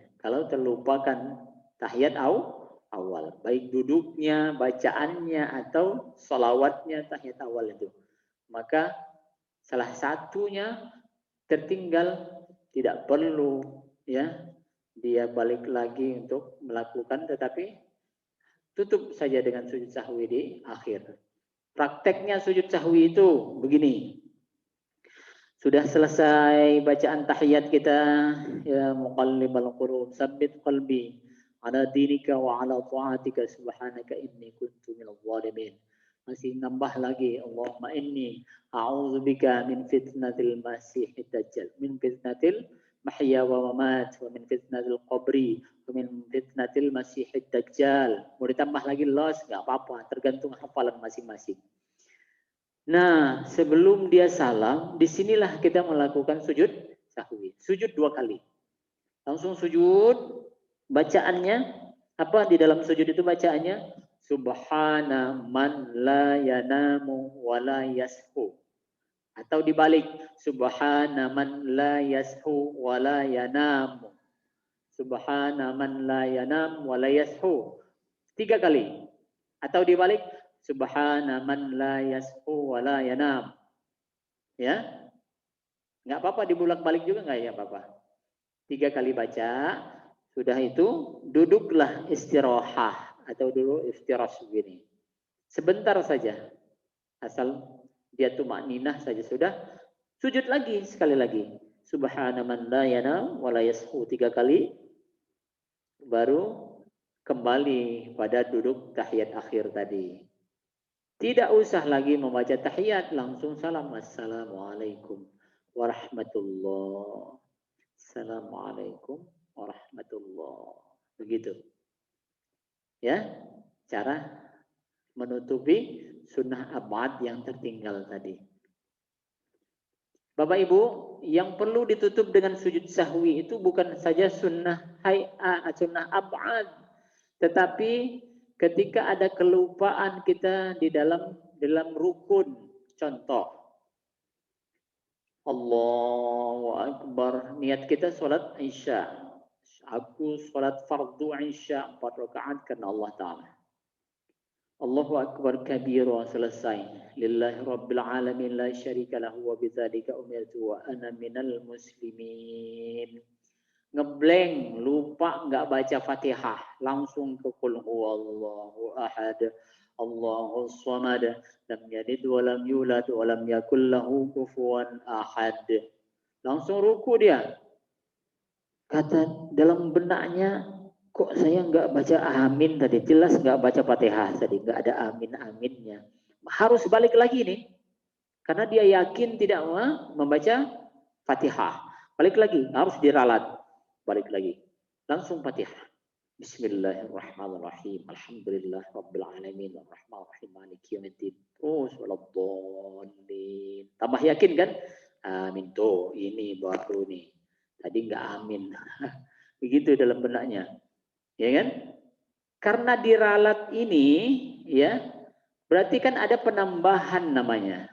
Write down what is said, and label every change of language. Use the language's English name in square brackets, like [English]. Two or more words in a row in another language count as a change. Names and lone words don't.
[Indonesian] Kalau terlupakan tahiyat awal, baik duduknya, bacaannya, atau sholawatnya tahiyat awal itu, maka salah satunya tertinggal, tidak perlu ya dia balik lagi untuk melakukan, tetapi tutup saja dengan sujud sahwi di akhir. Prakteknya sujud sahwi itu begini. Sudah selesai bacaan tahiyat kita, [Arabic] يا مقلب القلوب ثبت قلبي على دينك وعلى طاعتك سبحانك إني كنت من الظالمين. [Indonesian] Masih nambah lagi, [Arabic] اللهم إني أعوذ بك من فتنة المسيح الدجال من فتنة المحيا والممات ومن فتنة القبر ومن فتنة المسيح الدجال. [Indonesian] Mau ditambah lagi los, nggak apa-apa, tergantung hafalan masing-masing. Nah, sebelum dia salam, disinilah kita melakukan sujud sahwi. Sujud 2 kali. Langsung sujud, bacaannya, apa di dalam sujud itu bacaannya? [Arabic] سبحان من لا ينام ولا يسهو. [Indonesian] Atau dibalik, [Arabic] سبحان من لا يسهو ولا ينام. سبحان من لا ينام ولا يسهو. [Indonesian] 3 kali. Atau dibalik, [Arabic] سبحان من لا يسهو ولا ينام. [Indonesian] Ya, nggak apa-apa dibulak-balik juga nggak ya apa-apa. 3 kali baca, sudah itu duduklah istirahah atau dulu iftirash begini. Sebentar saja, asal dia tumakninah saja sudah. Sujud lagi sekali lagi. [Arabic] سبحان من لا ينام ولا يسهو [Indonesian] 3 kali, baru kembali pada duduk tahiyat akhir tadi. Tidak usah lagi membaca tahiyat, langsung salam. [Arabic] السلام عليكم ورحمة الله. السلام عليكم ورحمة الله. [Indonesian] Begitu. Ya, cara menutupi sunnah abad yang tertinggal tadi. Bapak Ibu, yang perlu ditutup dengan sujud sahwi itu bukan saja sunnah hay'ah, sunnah abad, tetapi ketika ada kelupaan kita di dalam rukun, contoh [Arabic] الله أكبر, [Indonesian] niat kita sholat Isya, aku sholat fardu Isya 4 rakaat karena [Arabic] الله تعالى. الله أكبر كبيرا, selesai. لله رب العالمين لا شريك له وبذلك أمرت وأنا من المسلمين. [Indonesian] Ngeblank, lupa nggak baca Fatihah, langsung ke [Arabic] قل هو الله أحد الله الصمد لم يلد ولم يولد ولم يكن له كفوا أحد. [Indonesian] Langsung ruku dia. Kata dalam benaknya, kok saya nggak baca amin tadi? Jelas nggak baca Fatihah tadi, nggak ada amin-aminnya. Harus balik lagi nih, karena dia yakin tidak membaca Fatihah. Balik lagi, harus diralat. Balik lagi, langsung Fatihah. [Arabic] بسم الله الرحمن الرحيم الحمد لله رب العالمين. الرحمن الرحيم مالك يوم الدين. [Indonesian] Terus waladdallin. Tambah yakin kan? Amin tuh, ini baru nih. Tadi nggak amin. Begitu dalam benaknya. Ya kan? Karena diralat ini, ya, berarti kan ada penambahan namanya.